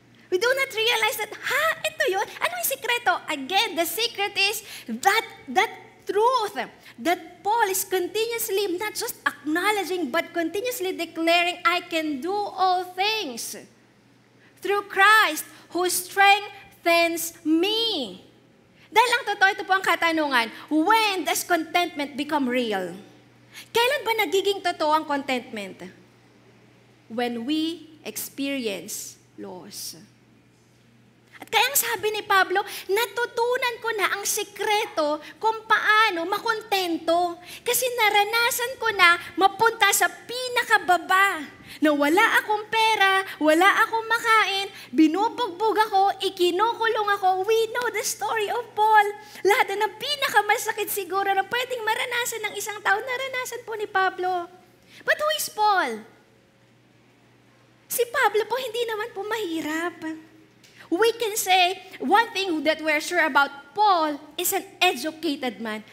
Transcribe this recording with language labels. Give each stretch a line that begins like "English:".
English: We do not realize that,
Filipino: ito yun. Ano yung sikreto?
English: Again, the secret is that truth that Paul is continuously not just acknowledging, but continuously declaring, I can do all things through Christ who strengthens me.
Filipino: Dahil ang totoo, ito po ang katanungan,
English: when does contentment become real?
Filipino: Kailan ba nagiging totoo ang contentment?
English: When we experience loss.
Filipino: At kaya ang sabi ni Pablo, natutunan ko na ang sikreto kung paano makontento. Kasi naranasan ko na mapunta sa pinakababa. Na wala akong pera, wala akong makain, binubugbog ako, ikinukulong ako.
English: We know the story of Paul.
Filipino: Lahat na ng pinakamasakit siguro na pwedeng maranasan ng isang tao, naranasan po ni Pablo.
English: But who is Paul?
Filipino: Si Pablo po hindi naman po mahirap.
English: We can say, one thing that we're sure about Paul is an educated man.